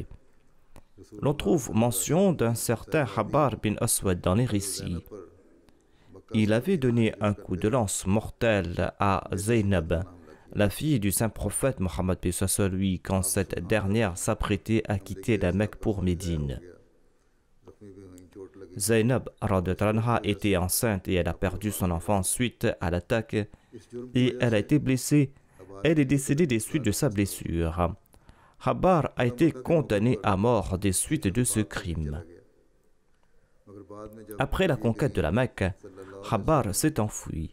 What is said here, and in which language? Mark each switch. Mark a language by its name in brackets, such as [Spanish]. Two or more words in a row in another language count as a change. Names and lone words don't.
[French] L'on trouve mention d'un certain Habar bin Aswad dans les récits. Il avait donné un coup de lance mortel à Zaynab, la fille du saint prophète Mohammed paix soit lui, quand cette dernière s'apprêtait à quitter la Mecque pour Médine. [Hindi] जख्मी भी हुई चोट लगी [French] Zainab [Arabic] رضي الله عنها [French] était enceinte et elle a perdu son enfant suite à l'attaque et elle a été blessée. Elle est décédée des suites de sa blessure. Habbar a été condamné à mort des suites de ce crime. Après la conquête de la Mecque, Habbar s'est enfui.